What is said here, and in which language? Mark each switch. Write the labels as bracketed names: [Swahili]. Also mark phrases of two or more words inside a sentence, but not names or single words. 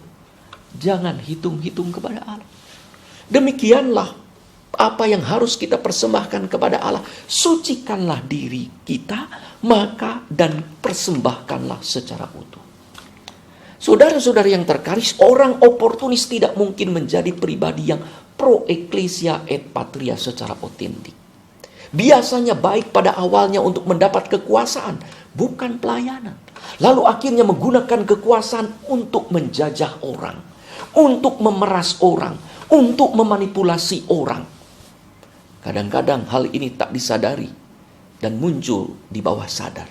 [Indonesian] Jangan hitung-hitung kepada Allah. Demikianlah apa yang harus kita persembahkan kepada Allah. Sucikanlah diri kita, maka dan persembahkanlah secara utuh. Saudara-saudara yang terkasih, orang oportunis tidak mungkin menjadi pribadi yang [Latin] pro ecclesia et patria [Indonesian] secara otentik. Biasanya baik pada awalnya untuk mendapat kekuasaan, bukan pelayanan. Lalu akhirnya menggunakan kekuasaan untuk menjajah orang, untuk memeras orang, untuk memanipulasi orang. Kadang-kadang hal ini tak disadari dan muncul di bawah sadar.